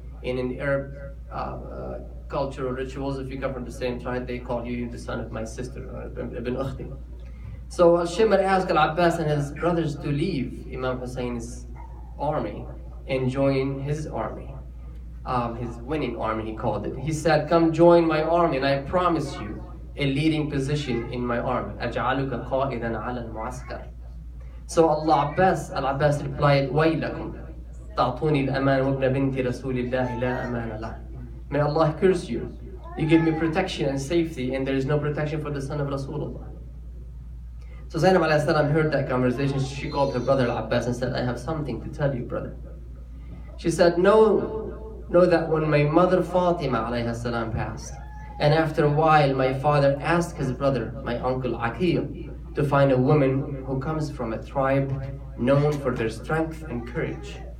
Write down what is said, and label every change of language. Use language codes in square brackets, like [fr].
[en] And in the Arab cultural rituals, if you come from the same tribe, they call you the son of my sister, or ibn ukhti." So Al-Shimr asked Al-Abbas and his brothers to leave Imam Hussein's army and join his army, his winning army he called it. He said, "Come join my army and I promise you a leading position in my army. [ar] أجعلك قائدا على المعسكر." [en] So Al-Abbas replied, [ar] "ويلكم تعطوني الأمان وابن بنت رسول الله لا أمان له." [en] May Allah curse you. You give me protection and safety, and there is no protection for the son of Rasulullah. So Zainab alayhi salam heard that conversation. She called her brother Al-Abbas and said, "I have something to tell you, brother." She said, Know that when my mother Fatima alayhi salam passed, and after a while my father asked his brother, my uncle Aqil, to find a woman who comes from a tribe known for their strength and courage.